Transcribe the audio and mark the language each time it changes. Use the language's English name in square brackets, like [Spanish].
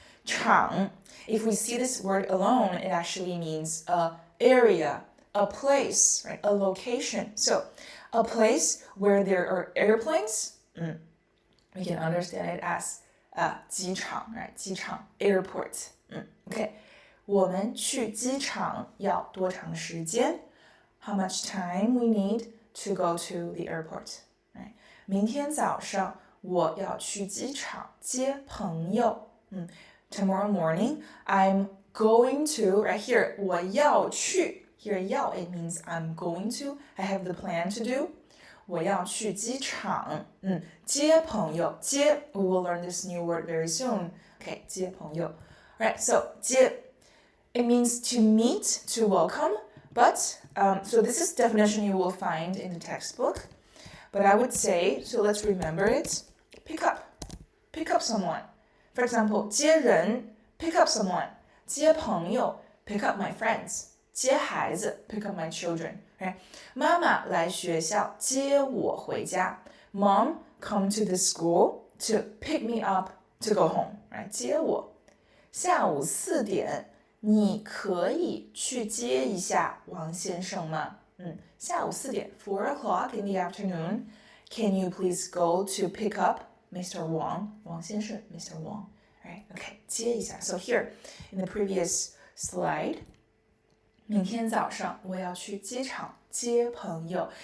[English] 场, if we see this word alone, it actually means a area, a place, right? A location. So a place where there are airplanes, we can understand it as 机场, right? 机场, airport. Okay. [Chinese] 我们去机场要多长时间? [English] How much time we need to go to the airport? Right? [Chinese] 明天早上我要去机场接朋友. [English] Tomorrow morning, I'm going to, right here, [Chinese] 我要去. [English] Here, 要, it means I'm going to. I have the plan to do. [Chinese] 我要去机场.接朋友. [English] 接, we will learn this new word very soon. Okay, 接朋友. Right, so 接.It means to meet, to welcome, but, so this is definition you will find in the textbook, but I would say, so let's remember it, pick up someone. For example, 接人, pick up someone. 接朋友, pick up my friends. 接孩子, pick up my children. Right? [Chinese] 妈妈来学校接我回家. [English] Mom come to the school to pick me up to go home. Right? 接我. [Chinese] 下午4点你可以去接一下王先生吗？ [English] 下午4点, 4 o'clock in the afternoon. Can you please go to pick up Mr. Wang? 王先生, Mr. Wang. Right? Okay, 接一下. So here, in the previous slide, [Chinese] 明天早上我要去机场接朋友.